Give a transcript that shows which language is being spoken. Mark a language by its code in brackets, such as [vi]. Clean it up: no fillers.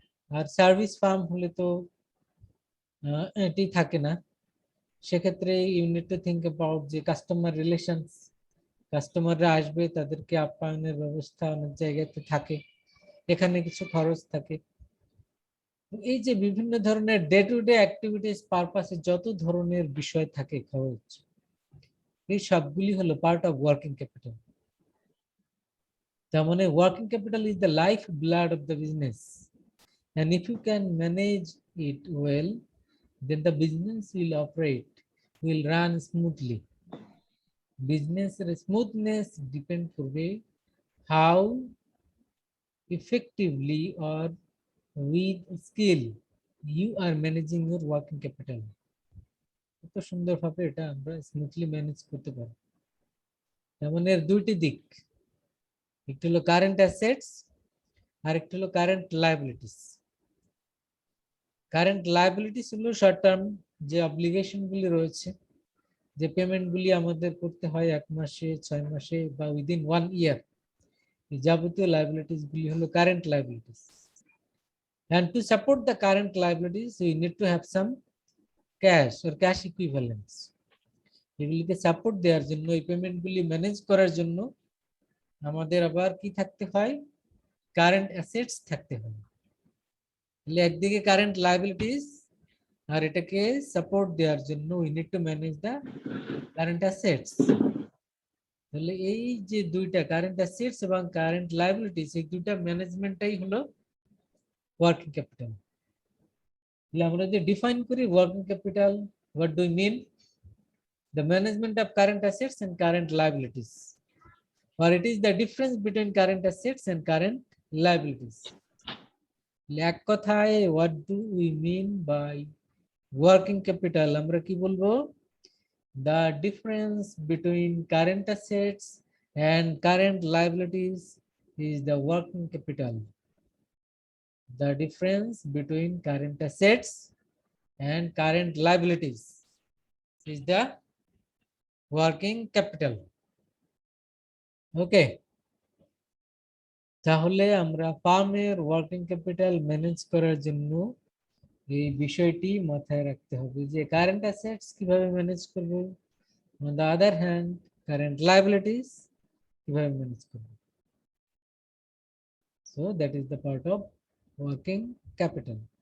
[bn] আর service farm হলে তো এটি থাকে না, সেক্ষেত্রে you need to think about যে কাস্টমার রিলেশনস, কাস্টমাররা আসবে তাদেরকে আপ্যায়নের ব্যবস্থা অনেক জায়গাতে থাকে, এখানে কিছু খরচ থাকে। এই যে বিভিন্ন ধরনের ডে টু ডে অ্যাক্টিভিটিস পারপাসে যত ধরনের বিষয় থাকে খরচ, এই সবগুলি হলো পার্ট অফ ওয়ার্কিং ক্যাপিটাল। [en] তার মানে working capital is the life blood of the business, and if you can manage it well, then the business will operate, will run smoothly. Business smoothness depend করবে how effectively or with skill you are managing your working capital. [bn] কত সুন্দরভাবে এটা আমরা smoothly manage করতে পারি। তার মানে এর দুইটি দিক, একটি হলো কারেন্ট অ্যাসেটস আর একটি হলো কারেন্ট লায়াবিলিটিস। কারেন্ট লায়াবিলিটিস হলো শর্ট টার্ম যে অব্লিগেশন গুলি রয়েছে, যে পেমেন্ট গুলি আমাদের করতে হয় 1 মাসে, 6 মাসে বা উইদিন 1 ইয়ার, এই যাবতীয় লায়াবিলিটিস গুলি হলো current liabilities. [en] And to support the current liabilities, we need to have some cash or cash equivalents. [bn] এগুলিকে সাপোর্ট দেওয়ার জন্য, এই পেমেন্ট গুলি ম্যানেজ করার জন্য আমাদের আবার কি থাকতে হয়, কারেন্ট অ্যাসেটস থাকতে হয়। তাহলে একদিকে কারেন্ট লায়াবিলিটিস আর এটাকে সাপোর্ট দেওয়ার জন্য we need to manage the current assets. তাহলে এই যে দুইটা কারেন্ট অ্যাসেটস এবং কারেন্ট লায়াবিলিটিস, এই দুইটা ম্যানেজমেন্টটাই হলো ওয়ার্কিং ক্যাপিটাল। তাহলে আমরা যে ডিফাইন করি working capital, what do we mean? [en] The management of current assets and current liabilities, or it is the difference between current assets and current liabilities. এক কথায় what do we mean by working capital? আমরা কি বলবো? The difference between current assets and current liabilities is the working capital. the difference between current assets and current liabilities is the working capital. [bn] Okay, তাহলে আমরা ফার্মের working capital manage করার জন্য এই বিষয়টি মাথায় রাখতে হবে যে কারেন্ট অ্যাসেটস কিভাবে ম্যানেজ করব, on the other hand current liabilities কিভাবে ম্যানেজ করব. [en] So that is the part of working capital.